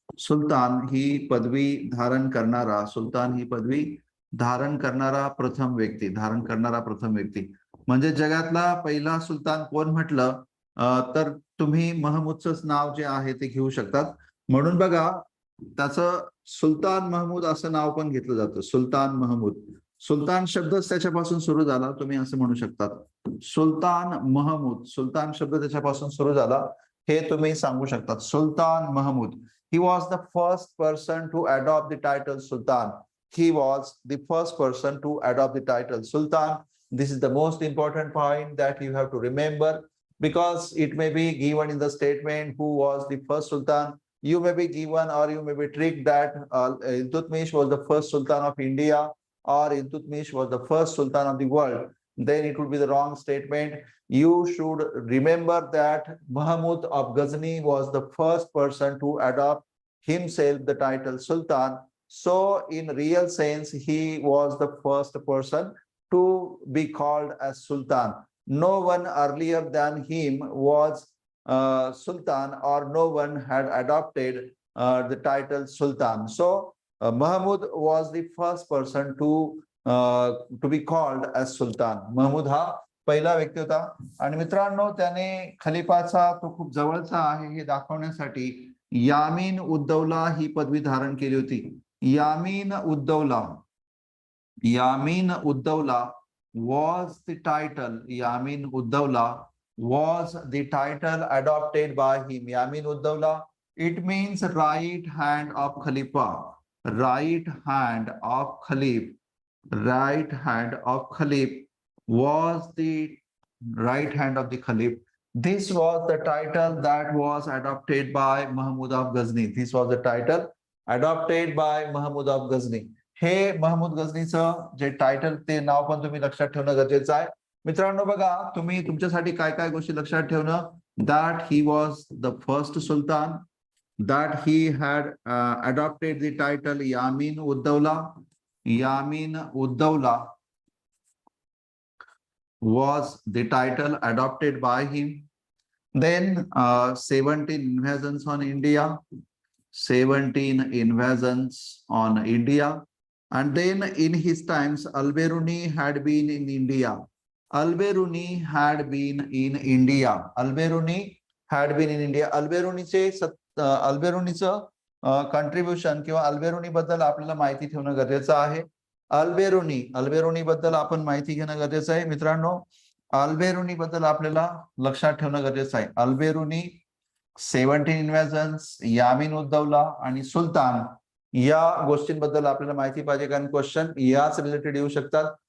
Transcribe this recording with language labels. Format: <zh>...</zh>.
<mr>सुलतान ही पदवी धारण करणारा, सुलतान ही पदवी धारण करणारा प्रथम व्यक्ती, धारण करणारा प्रथम व्यक्ती म्हणजे जगातला पहिला सुलतान कोण म्हटलं तर तुम्ही महमूदचंच नाव जे आहे ते घेऊ शकतात. म्हणून बघा, त्याचं सुलतान महमूद असं नाव पण घेतलं जातं, सुलतान महमूद. सुलतान शब्दच त्याच्यापासून सुरू झाला, तुम्ही असं म्हणू शकतात. सुलतान महमूद, सुलतान शब्द त्याच्यापासून सुरू झाला हे तुम्ही सांगू शकतात. सुलतान Mahmood.</mr> <en>He was the first person to adopt the title Sultan. He was the first person to adopt the title Sultan. This is the most important point that you have to remember, because it may be given in the statement who was the first Sultan. You may be given or you may be tricked that Iltutmish was the first Sultan of India or Iltutmish was the first Sultan of the world. Then it would be the wrong statement. You should remember that Mahmud of Ghazni was the first person to adopt himself the title Sultan. So in real sense, he was the first person to be called as Sultan. No one earlier than him was Sultan, or no one had adopted the title Sultan. So Mahmud was the first person to be called as Sultan.</en> <mr>Mahmood हा पहिला व्यक्ती होता. आणि मित्रांनो, त्याने खलिफाचा तो खूप जवळचा आहे हे दाखवण्यासाठी यामीन उद्दौला ही पदवी धारण केली होती.</mr> <en>यामीन उद्दौला, यामीन उद्दौला was the title, Yamin Uddawla was the title adopted by him. Yamin Uddawla, it means right hand of Khalifa, right hand of Khalif, right hand of Khalif was the right hand of the Khalif. This was the title that was adopted by Mahmud of Ghazni. This was the title adopted by Mahmud of Ghazni.</en> <mr>हे महमूद गझनीचं जे title, ते नाव पण तुम्ही लक्षात ठेवणं गरजेचं आहे. मित्रांनो बघा, तुम्ही तुमच्यासाठी काय काय गोष्टी लक्षात ठेवणं,</mr> <en>that he was the first Sultan, that he had adopted the title Yamin Uddawla. Yamin Uddawla was the title adopted by him. Then 17 invasions on India, 17 invasions on India. And then in his times, Al-Biruni had been in India. Al-Biruni had been in India. Al-Biruni had been in India.</en> <mr>Al-Biruniचं contribution किंवा अल्बेरुनी बद्दल आपल्याला माहिती ठेवणं गरजेचं आहे. अल्बेरुनी बद्दल आपण माहिती घेणं गरजेचं आहे. मित्रांनो, अल्बेरुनी बद्दल आपल्याला लक्षात ठेवणं गरजेचं आहे. अल्बेरुनी, 17 इन्व्हेजन्स, यामीन उद्दौला आणि सुलतान या गोष्टींबद्दल आपल्याला माहिती पाहिजे, कारण क्वेश्चन याच रिलेटेड येऊ शकतात.</mr>